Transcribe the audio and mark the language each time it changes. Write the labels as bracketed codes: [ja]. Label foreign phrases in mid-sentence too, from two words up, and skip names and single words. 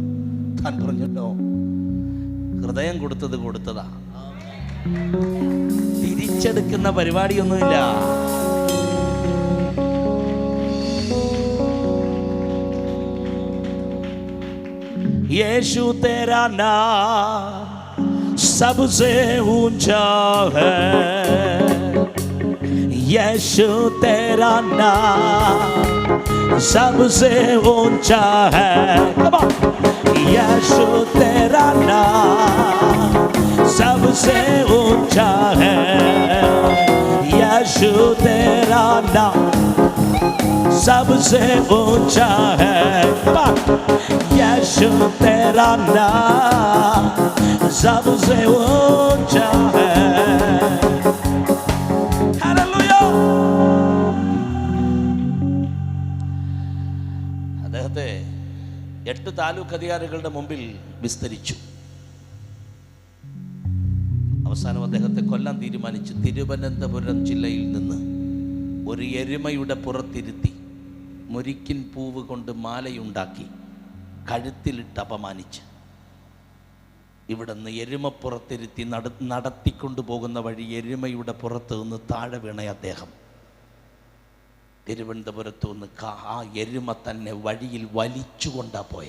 [ml] താൻ പറഞ്ഞല്ലോ, ഹൃദയം കൊടുത്തതാ, തിരിച്ചെടുക്കുന്ന പരിപാടിയൊന്നുമില്ല. [hi] यीशु तेरा नाम सबसे ऊंचा है, यीशु तेरा नाम सबसे ऊंचा है. यीशु तेरा नाम सबसे ऊंचा है, यीशु तेरा नाम सबसे ऊंचा है यीशु तेरा नाम, सबसे ऊंचा है. हालेलൂയ. [ml] അദ്ദേഹത്തെ 8 താലൂക്ക് അധികാരികളുടെ മുമ്പിൽ വിസ്തരിച്ചു. അവസാനം അദ്ദേഹത്തെ കൊല്ലാൻ തീരുമാനിച്ചു. തിരുവനന്തപുരം ജില്ലയിൽ നിന്ന് ഒരു എരുമയുടെ പുറത്തിരുത്തി മുരിക്കിൻ പൂവ് കൊണ്ട് മാലയുണ്ടാക്കി കഴുത്തിലിട്ട് അപമാനിച്ച് ഇവിടെ നിന്ന് എരുമപ്പുറത്തിരുത്തി നടത്തിക്കൊണ്ടു പോകുന്ന വഴി എരുമയുടെ പുറത്ത് നിന്ന് താഴെ വീണ അദ്ദേഹം തിരുവനന്തപുരത്ത് നിന്ന് ആ എരുമ തന്നെ വഴിയിൽ വലിച്ചുകൊണ്ടാ പോയെ.